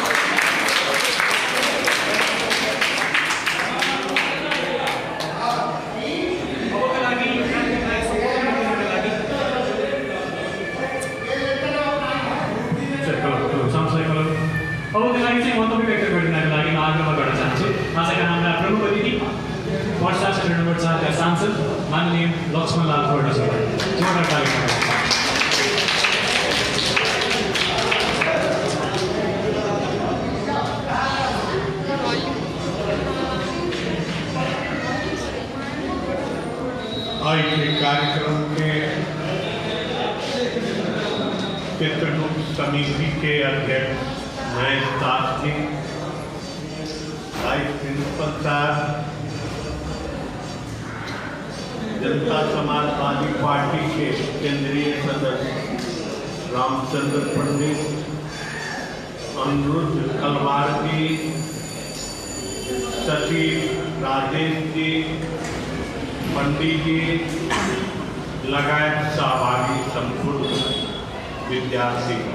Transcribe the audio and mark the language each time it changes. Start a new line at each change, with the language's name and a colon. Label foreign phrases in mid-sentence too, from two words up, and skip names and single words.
Nepali: अब त्यसलाई चाहिँ मन्तव्य व्यक्त गरिदिनको लागि म आग्रह गर्न चाहन्छु आजका हाम्रा प्रमुख अतिथि वर्षा क्षेत्र नम्बर 4 का सांसद माननीय लक्ष्मणलाल खड्काज्यूलाई जोरदार तालिम।
Hindi: आज के कार्यक्रम के चित्रकूट समिति के अध्यक्ष महेश दास जी,
English: vice principal
Hindi: साहब, जनता समाजवादी पार्टी के केंद्रीय सदस्य रामचंद्र पंडित, अनिरुद्ध कलवार जी, सचिव राजेश जी, पंडित जी लगायत सहभागी संपूर्ण विद्यार्थी